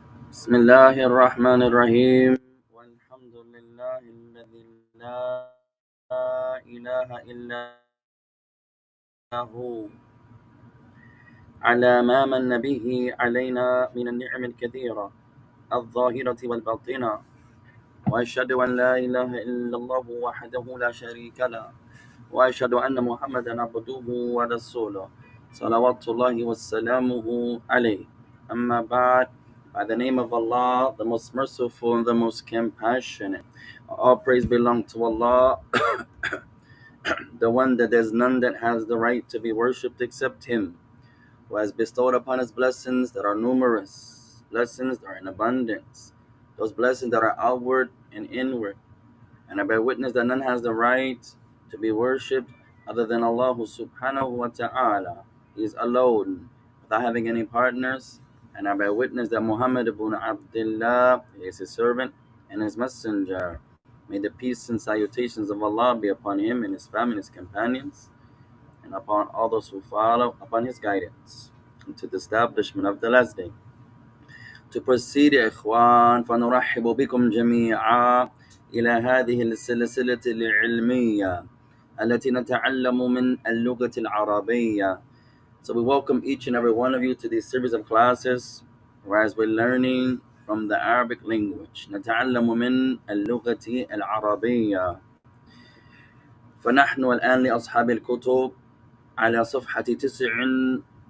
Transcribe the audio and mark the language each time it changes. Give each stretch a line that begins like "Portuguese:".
Arabic: بسم الله الرحمن الرحيم والحمد لله الذي لا إله إلا هو على ما من به علينا من النعم الكثيرة الظاهرة والباطنة، وأشهد أن لا إله إلا الله وحده لا شريك له، وأشهد أن محمدا عبده ورسوله صلوات الله وسلامه عليه. أما بعد,
English: by the name of Allah, the most merciful and the most compassionate. All praise belongs to Allah, the one that there's none that has the right to be worshipped except Him, who has bestowed upon us blessings that are numerous, blessings that are in abundance, those blessings that are outward and inward. And I bear witness that none has the right to be worshipped other than Allah subhanahu wa ta'ala. He is alone, without having any partners. And I bear witness that Muhammad ibn Abdullah is his servant and his messenger. May the peace and salutations of Allah be upon him and his family and his companions, and upon all those who follow upon his guidance, into the establishment of the last day. To proceed
Arabic: يا إخوان, فنرحب بكم جميعا إلى هذه السلسلة العلمية التي نتعلم من اللغة العربية.
English: So we welcome each and every one of you to this series of classes, whereas we're learning from the Arabic language.
Arabic: نتعلم من اللغة العربية. فنحن الآن لأصحاب الكتب على صفحة 99.